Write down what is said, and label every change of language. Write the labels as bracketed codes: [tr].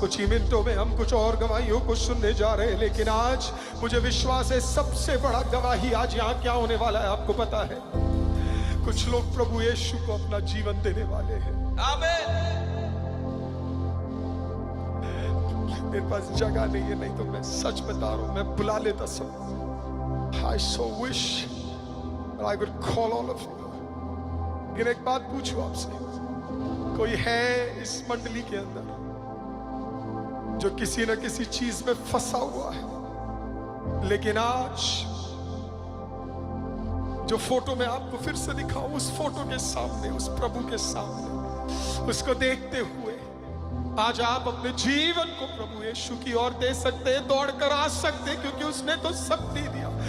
[hi] कुछ ही मिनटों में हम कुछ और गवाहियों को सुनने जा रहे हैं, लेकिन आज मुझे विश्वास है सबसे बड़ा गवाही आज यहाँ क्या होने वाला है आपको पता है? कुछ लोग प्रभु यीशु को अपना जीवन देने वाले हैं। [en] Amen. [hi] मेरे पास जगह नहीं है, नहीं तो मैं सच बता रहा हूं, मैं बुला लेता सब। [en] I so wish that I could call all of you. [hi] लेकिन एक बात पूछूं आपसे, कोई है इस मंडली के अंदर जो किसी न किसी चीज में फंसा हुआ है, लेकिन आज जो फोटो मैं आपको फिर से दिखाऊं, उस फोटो के सामने, उस प्रभु के सामने, उसको देखते हुए आज आप अपने जीवन को प्रभु यीशु की ओर दे सकते हैं, दौड़कर आ सकते हैं, क्योंकि उसने तो सब दे दिया।